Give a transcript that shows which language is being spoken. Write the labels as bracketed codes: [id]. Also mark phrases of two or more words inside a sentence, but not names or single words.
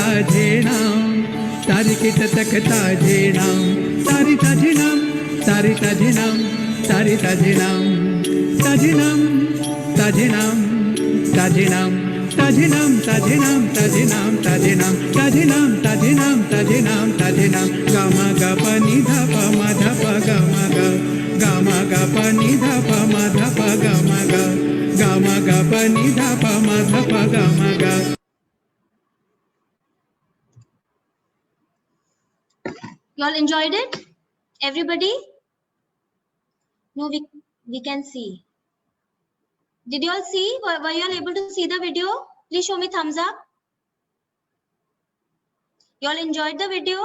[en] jena, tarikit takata jena, tarita jinam, tarita jinam, tarita jinam, tajinam, tajinam, tajinam, tajinam, tajinam, tajinam, tajinam, tajinam, tajinam, tajinam, tajinam, gama ga pa ni dha pa ma dha pa gama ga, gama ga pa ni dha pa ma dha pa gama ga, gama ga pa ni dha pa ma dha pa gama ga. You all enjoyed it? Everybody? No, we can see. Did you all see? Were you all able to see the video? Please show me thumbs up. You all enjoyed the video?